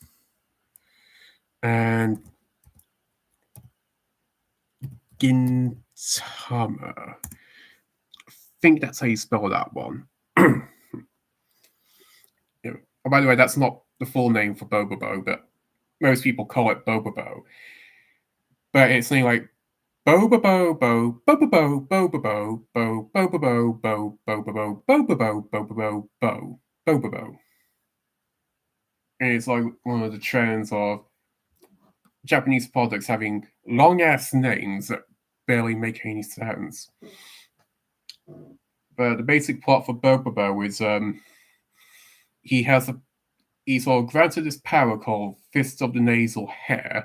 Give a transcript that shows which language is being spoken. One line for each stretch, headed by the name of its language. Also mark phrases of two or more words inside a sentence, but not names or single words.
English: And Gintama. I think that's how you spell that one. Yeah. Oh, by the way, that's not the full name for Bobobo, but most people call it Bobobo. But it's something like Bobobo, Bo, Bobobo, Bobobo, Bo, Bobobo, Bo, Bobobo, Bobobo, Bobobo, Bo, Bobobo. And it's like one of the trends of Japanese products having long ass names that barely make any sense. But the basic plot for Bobobo is he's granted this power called Fist of the Nasal Hair.